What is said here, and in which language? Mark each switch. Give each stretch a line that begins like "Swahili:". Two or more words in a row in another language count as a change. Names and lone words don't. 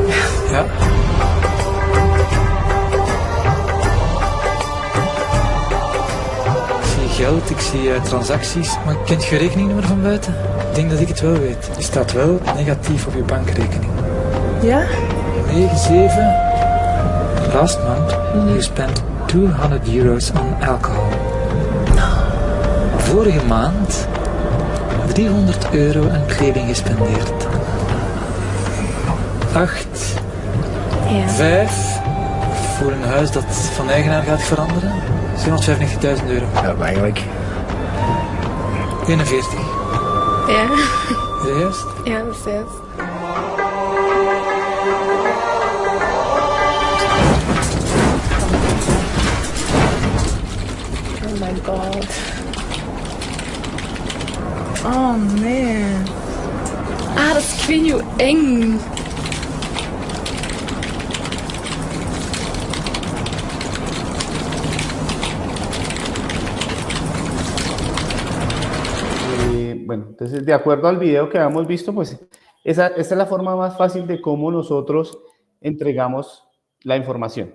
Dutch: Ja. Ik zie geld, ik zie transacties, maar kent je rekeningnummer van buiten? Ik denk dat ik het wel weet. Die staat wel negatief op je bankrekening. Ja? 97.
English: Last month, you spent 200 euros on alcohol.
Dutch: Vorige maand 300 euro aan kleding gespendeerd. 8. Ja. 5. Voor een huis dat van eigenaar gaat veranderen. 795.000 euro. Ja, eigenlijk. 41. Ja. Is dat juist? Ja, dat is juist.
English: Oh my god.
Dutch: Oh nee. Ah, dat is, ik weet niet hoe eng.
Spanish: Bueno, entonces de acuerdo al video que habíamos visto, pues esta es la forma más fácil de cómo nosotros entregamos la información.